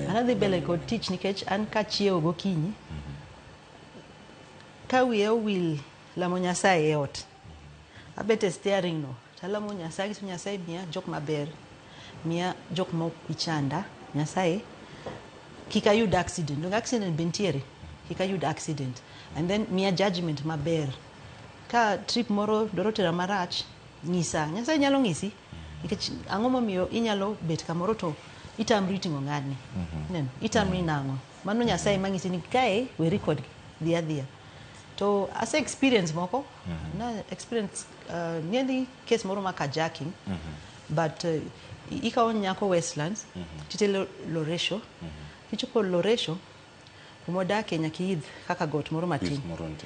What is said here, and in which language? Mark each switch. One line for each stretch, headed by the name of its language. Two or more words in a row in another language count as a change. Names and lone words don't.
Luo (Kenya and Tanzania): An adhi mbele kod tich nikech an kachiewo gokinyi ka wiya owil lamo Nyasaye e ot. Abet e steering no talamo Nyasaye, Nyasaye miya jok maber, miya jok ma ok ichanda. Nyasaye kik ayud accident. Dong accident be nitiere. Kik ayud accident.
English: And then
Luo (Kenya and Tanzania): miya judgment maber. Ka trip moro dwaro tera marach, nyisa. Nyasaye nyalo ng'isi. Nikech ang'o momiyo inyalo bet kamoro to itamri ting'o ng'adni. Itamri nang'o. Mano Nyasaye mang'isi ni kae we record dhia. To ase experience moko. Na
English: experience nearly case
Luo (Kenya and Tanzania): moro ma carjacking. But ikawo nyako Westlands. Titelo Loresho. Kichopo Loresho kumodake nyaka idh kaka got moro matin.